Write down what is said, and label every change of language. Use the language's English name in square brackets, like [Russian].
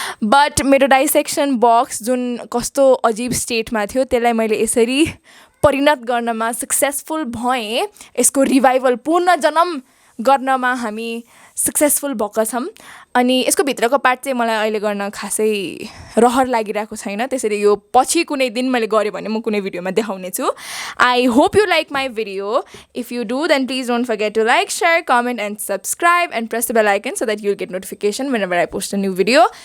[Nepali] But मेरो डाइसेक्सन box जुन कस्तो अजिब स्टेटमा थियो त्यसलाई मैले यसरी परिणत गर्नमा सक्सेसफुल भएँ। यसको रिभाइभल पूर्ण जन्म गर्नमा हामी सक्सेसफुल भएका छौँ। अनि यसको भित्रको पार्ट चाहिँ मलाई अहिले गर्न खासै रहर लागिरहेको छैन। त्यसैले यो पछि कुनै दिन मैले गरेँ भने म कुनै भिडियोमा देखाउने छु। [English] I hope you like my video. If you do then please don't forget to like share comment and subscribe and press the bell icon so that you'll get notification whenever I post a new video.